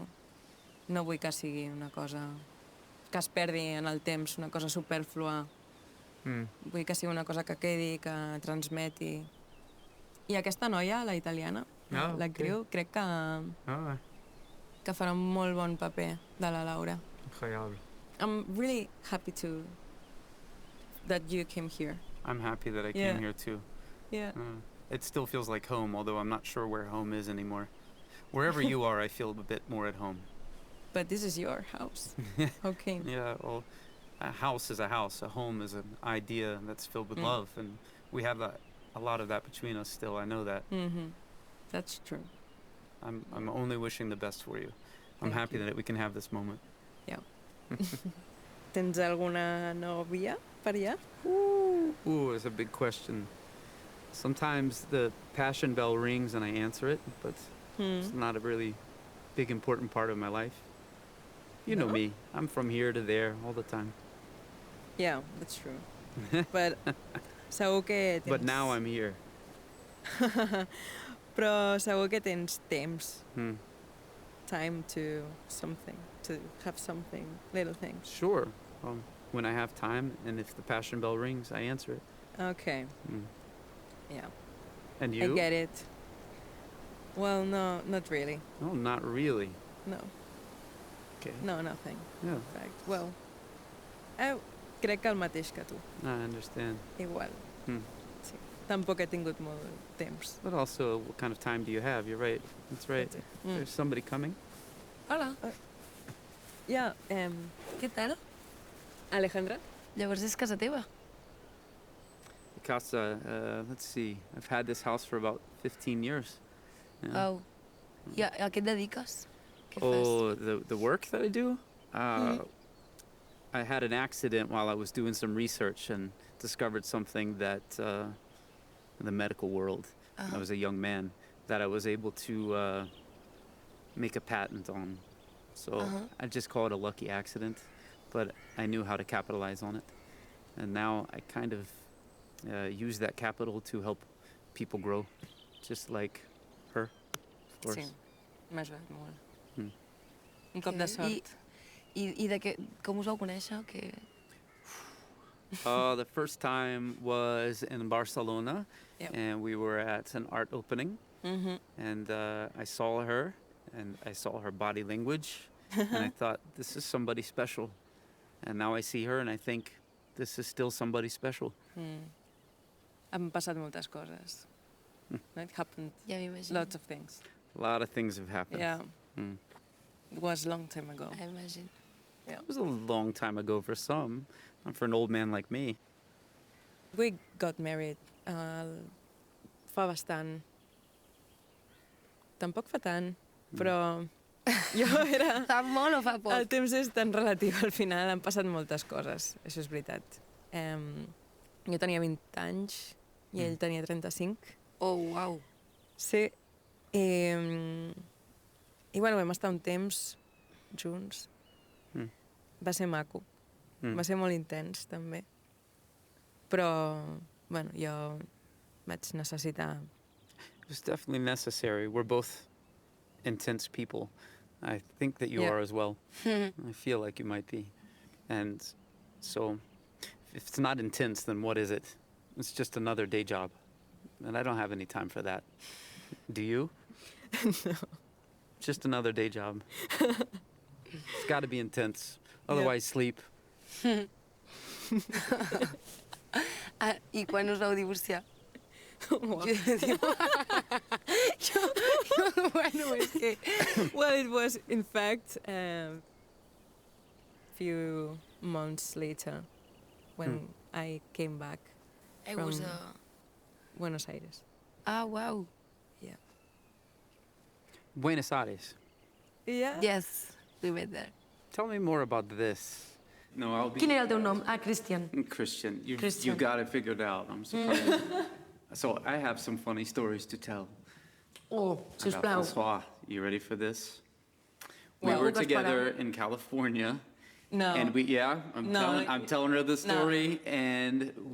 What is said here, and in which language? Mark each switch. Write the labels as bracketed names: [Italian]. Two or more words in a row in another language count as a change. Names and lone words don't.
[Catalan] No vull que sigui una cosa que es perdi en el temps, una cosa superflua. Vull que sigui una cosa que quedi, que transmeti. I aquesta noia, la italiana, l'actriu, crec que farà un molt bon paper de la Laura. [English] I'm really happy that you came here. I'm happy that I came here too. Yeah. It still feels like home, although I'm not sure where home is anymore. Wherever you are, I feel a bit more at home. But this is your house. Okay. Yeah, well, a house is a house. A home is an idea that's filled with love, and we have a lot of that between us still. I know that. Mm-hmm. That's true. I'm only wishing the best for you. I'm Thank happy you. that we can have this moment. Yeah. [Catalan] Tens alguna nòvia per allà? [English] Ooh, it's a big question. Sometimes the passion bell rings and I answer it, but it's not a really big, important part of my life. You know No? me. I'm from here to there all the time. Yeah, that's true. But [Catalan] segur que tens... [English] But now I'm here. [Catalan] Però segur que tens temps. Hmm. [English] Time to something. To have something. Little things. Sure. When I have time and if the passion bell rings, I answer it. Okay. Mm. Yeah. And I you? get it. Well, no, not really. No, not really. No. Okay. No, nothing. Yeah, In fact, well, [Catalan] crec que el mateix que tu. [English] I understand. [Catalan] Igual. Hmm. Sí. Tampoc he tingut molt temps. [English] But also, what kind of time do you have? You're right. That's right. Mm. There's somebody coming. [Catalan] Hola, Ja, què tal? Alejandra? Llavors és casa teva? Casa, [English] let's see. I've had this house for about 15 years. Yeah. [Catalan] Au. I a què et dediques? Què fas? [English] Oh, the work that I do? I had an accident while I was doing some research and discovered something that in the medical world, when I was a young man, that I was able to make a patent on. So I just call it a lucky accident, but I knew how to capitalize on it. And now I kind of use that capital to help people grow, just like her, of course. [Catalan] Sí, m'ha ajudat molt. Mm. Un cop de sort. I de què, com us vau conèixer? Que... [English] The first time was in Barcelona, Yep. and we were at an art opening, and I saw her, and I saw her body language, and I thought, this is somebody special. And now I see her, and I think, this is still somebody special. [Catalan] Han passat moltes coses. [English] It happened [Catalan] Ja m'imagino. [English] lots of things. A lot of things have happened. Yeah, Mm. it was a long time ago. I imagine. It was a long time ago for some, not for an old man like me. We got married [Catalan] fa bastant. Tampoc fa tant, però jo era... Fa molt o fa poc? El temps és tan relatiu, al final han passat moltes coses, això és veritat. Jo tenia 20 anys i ell tenia 35. Oh, uau. Sí. I bueno, vam estar un temps junts. Va ser maco. Va ser molt intens, també. Però, bueno, jo vaig necessitar... [English] It was definitely necessary. We're both intense people. I think that you Yeah. are as well. I feel like you might be. And so, if it's not intense, then what is it? It's just another day job. And I don't have any time for that. Do you? No. Just another day job. It's got to be intense. Otherwise, sleep. [Catalan] I quan us vau divorciar? [English] Wow. [Catalan] Bueno, és que... [English] Well, it was, in fact, a few months later when I came back I from was Buenos Aires. [Catalan] Ah, uau. [English] Yeah. Buenos Aires. Yeah? Yes, we met there. Tell me more about this. No, I'll be [Catalan] Quin era el teu nom? [English] Ah, Christian. Christian. You Christian. got it figured out. I'm surprised. So I have some funny stories to tell. Oh, about [Catalan] sisplau. [English] François. You ready for this? We Well, were Lucas together in California. No. And I'm telling her the story, and we